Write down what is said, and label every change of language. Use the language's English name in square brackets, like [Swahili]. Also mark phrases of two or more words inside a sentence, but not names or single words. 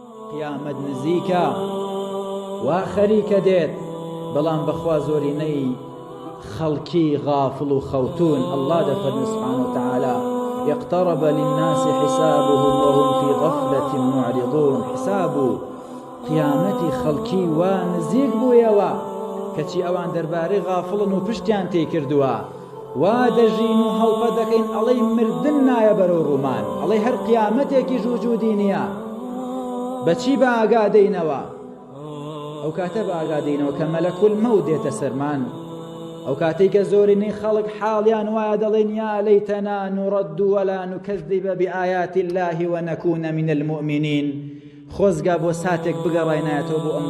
[Central Kurdish] قیامەت نزیکە وا خەریکە دێت بەڵام بەخوا زۆرینەی خەڵکی غافڵ و خەوتون الله دەفەرمێ [Arabic] سبحانه وتعالى اقترب للناس حسابهم وهم في غفلة معرضون [Central Kurdish] حساب قیامەتی خەڵکی وا نزیک بوویەوە کەچی ئەوان دەربارەی غافڵن و پشتیان تێ کردووە وا دەژین و هەڵپە دەکەین ئەڵەی مردن نایە بەرەو ڕوومان ئەڵەی هەر قیامەتێکی ژوجودی نییە بەچی بە ئاگادەینەوە ئەو کاتە بە ئاگادەینەوە کە مەلەکول مەوت دێتە سەرمان ئەو کاتەی کە زۆرینەی خەڵک حاڵیان وایە دەڵێن [Arabic] یا لەیتەنا نوڕەد وەلا نوکەذب بئایات الله ونەکونە من المؤمنین [Central Kurdish] خۆزگا بۆ ساتێک بگەڕاینایەتەوە بۆ ئەم